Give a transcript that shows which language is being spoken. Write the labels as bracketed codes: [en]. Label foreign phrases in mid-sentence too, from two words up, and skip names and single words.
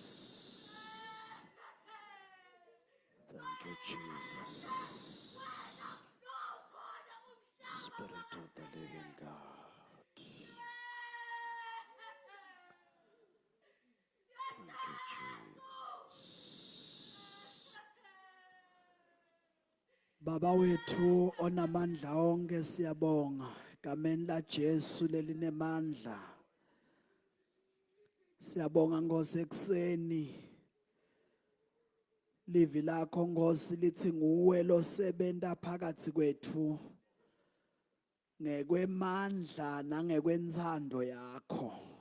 [en] Thank you, Jesus. Spirit of the living God. Thank you, Jesus. [ss] Baba wethu onamandla onke siyabonga gameni la Jesu lelinemandla. Siyabonga Nkosi ekseni livi lakho Nkosi lithi nguwe losebenza phakathi kwethu ngekwemandla nangekwenthando yakho.